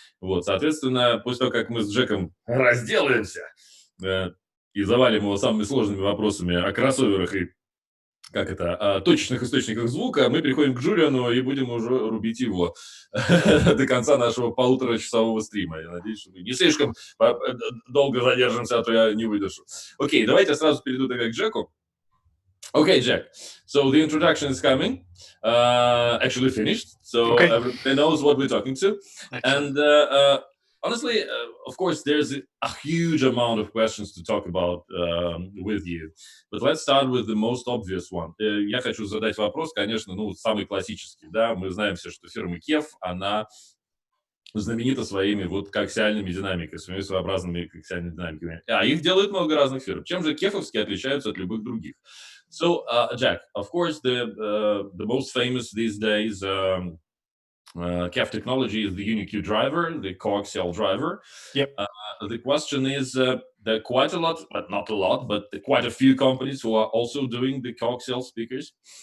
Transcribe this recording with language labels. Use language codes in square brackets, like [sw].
[ru] Вот, соответственно, после того, как мы с Джеком разделаемся и завалим его самыми сложными вопросами о кроссоверах и точечных источниках звука, мы переходим к Джулиану и будем уже рубить его до конца нашего полуторачасового стрима. Я надеюсь, что мы не слишком долго задержимся, а то я не выдержу. Окей, давайте я сразу перейду тогда к Джеку. [en] Okay, Jack. So the introduction is coming, actually finished. So everybody knows what we're talking to. And honestly, of course, there's a huge amount of questions to talk about with you. But let's start with the most obvious one. [ru] Я хочу задать вопрос, конечно, самый классический. Да? Мы знаем все, что фирма KEF, она знаменита своими коаксиальными динамиками, своими своеобразными коаксиальными динамиками. А их делают много разных фирм. Чем же кефовские отличаются от любых других? [en] So, Jack, of course, the most famous these days KEF technology is the UniQ driver, the coaxial driver. Yep. The question is, there are quite a lot, but not a lot, but quite a few companies who are also doing the coaxial speakers.